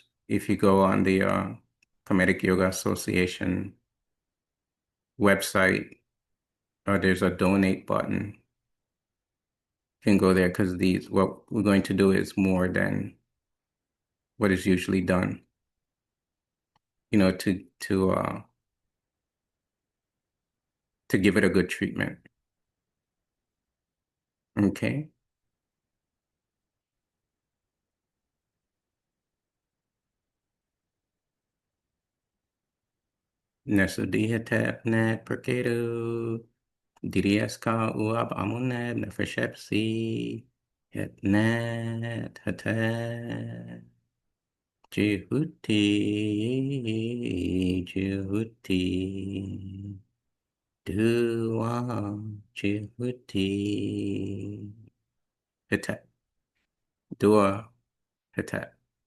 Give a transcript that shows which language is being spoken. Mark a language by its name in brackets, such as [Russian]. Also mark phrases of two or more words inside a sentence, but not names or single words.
[English] If you go on the Kemetic Yoga Association website, there's a donate button. You can go there because what we're going to do is more than what is usually done, to give it a good treatment. Okay. Nasudihate net perkedo. Dirieska uab amuneb nefeshepsi. Het net hate. Djehuty. Djehuty. Dua Djehuty. Hete. Dua Hete.